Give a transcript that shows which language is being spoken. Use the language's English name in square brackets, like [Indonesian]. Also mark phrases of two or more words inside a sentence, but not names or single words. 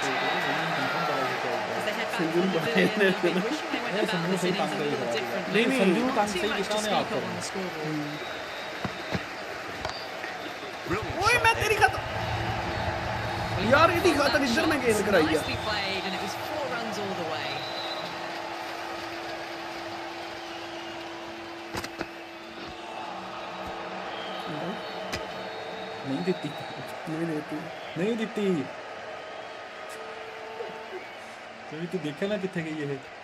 [English] As they head back to the pavilion, they'll be wishing they went about this innings a little differently. [Punjabi] ਸੰਜੂ ਨੂੰ [English] Not [Punjabi] ਕੰਮ [English] too [Punjabi] ਸਹੀ [English] much [Punjabi] ਕੀਤਾ [English] to [Punjabi] ਉਹਨੇ [English] speak [Punjabi] ਆਪ [English] of on the scoreboard. Brilliant [Punjabi] ਓਏ [English] shot [Punjabi] ਮੈਂ [English] there. [Punjabi] ਤੇਰੀ ਖਾਤਰ ਯਾਰ ਇਹਦੀ ਖਾਤਰ ਇੱਧਰ ਮੈਂ ਗੇਂਦ ਕਰਾਈ ਆ [English] Nicely played, and it was 4 runs all the way. [Punjabi] ਨਹੀਂ ਦਿੱਤੀ ਨਹੀਂ ਦੇਤੀ ਨਹੀਂ ਦਿੱਤੀ ਕੋਈ ਤੂੰ ਦੇਖਿਆ ਨਾ ਕਿੱਥੇ ਗਈ ਇਹ